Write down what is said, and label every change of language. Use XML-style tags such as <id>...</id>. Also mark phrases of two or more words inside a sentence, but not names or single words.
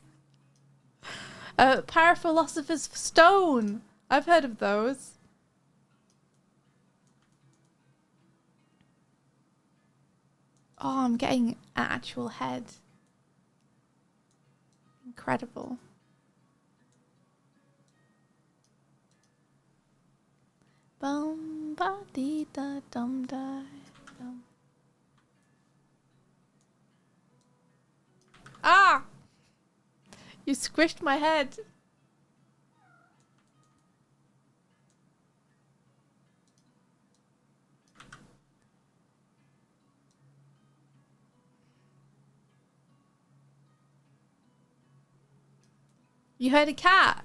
<en>A Paraphilosopher's stone. I've heard of those. Oh, I'm getting an actual head. Incredible. Bum ba dee da dum da dum. Ah! You squished my head. You heard a cat?</en>